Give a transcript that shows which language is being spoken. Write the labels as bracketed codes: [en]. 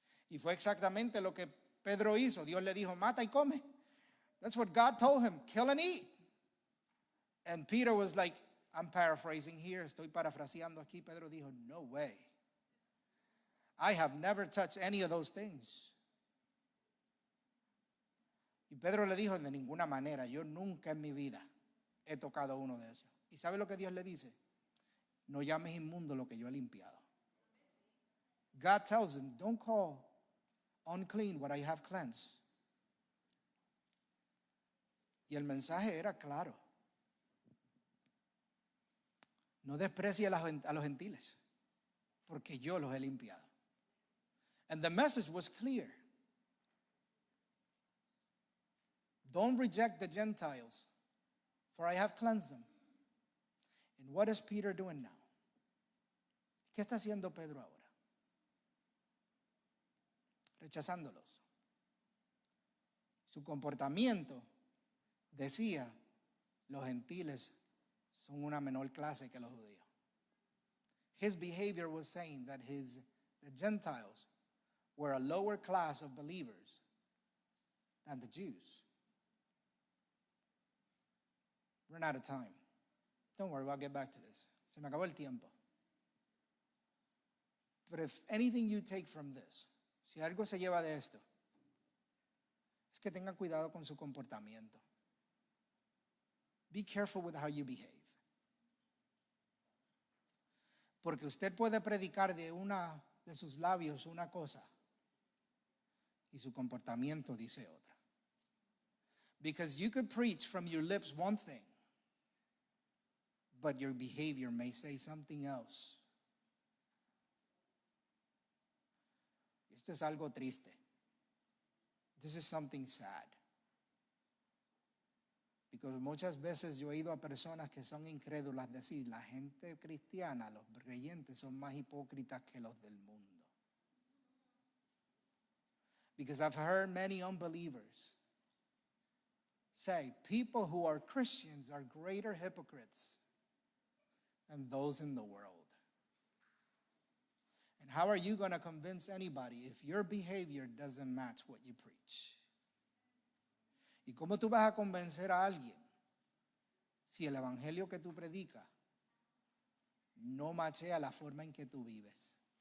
[es] Y fue exactamente lo que Pedro hizo. Dios le dijo, mata y come. [en] That's what God told him, kill and eat. And Peter was like, I'm paraphrasing here, [es] estoy parafraseando aquí. Pedro dijo, [en] no way. I have never touched any of those things. [es] Y Pedro le dijo, de ninguna manera, yo nunca en mi vida he tocado uno de esos. ¿Y sabe lo que Dios le dice? No llames inmundo lo que yo he limpiado. [en] God tells him, don't call unclean what I have cleansed. [es] Y el mensaje era claro. No desprecie a los gentiles, porque yo los he limpiado. [en] And the message was clear. Don't reject the Gentiles, for I have cleansed them. And what is Peter doing now? [es] ¿Qué está haciendo Pedro ahora? Rechazándolos. Su comportamiento decía, los gentiles son una menor clase que los judíos. [en] His behavior was saying that the Gentiles were a lower class of believers than the Jews. We're out of time. Don't worry, I'll get back to this. [es] Se me acabó el tiempo. [en] But if anything you take from this, [es] si algo se lleva de esto, es que tengan cuidado con su comportamiento. [en] Be careful with how you behave. [es] Porque usted puede predicar de una de sus labios una cosa y su comportamiento dice otra. [en] Because you could preach from your lips one thing, but your behavior may say something else. [es] Esto es algo triste. [en] This is something sad. Because [es] muchas veces yo he ido a personas que son incrédulas decir, la gente cristiana, los creyentes son más hipócritas que los del mundo. [en] Because I've heard many unbelievers say, people who are Christians are greater hypocrites than those in the world. And how are you going to convince anybody if your behavior doesn't match what you preach? [es] ¿Y cómo tú vas a convencer a alguien si el evangelio que tú predicas no machea la forma en que tú vives?